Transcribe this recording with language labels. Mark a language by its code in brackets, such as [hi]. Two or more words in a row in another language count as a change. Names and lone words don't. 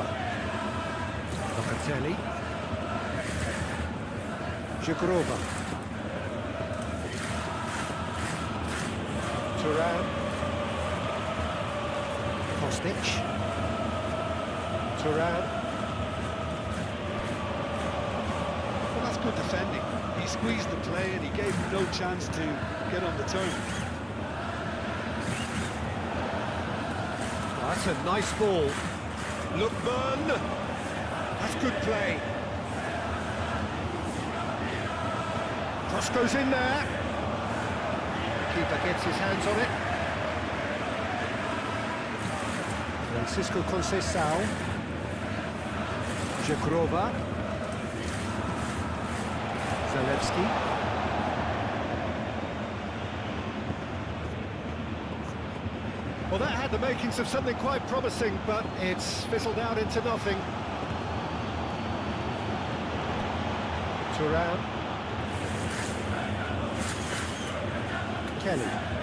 [en] Locatelli. Zhikrova. Turan. Kostic. Turan. Good defending. He squeezed the play and he gave him no chance to get on the turn. That's a nice ball. Lookman. That's good play. Cross goes in there. Keeper gets his hands on it. Francisco Conceição. Zhikrova. Zalewski. Well, that had the makings of something quite promising, but it's fizzled out into nothing. Turan. Kelly.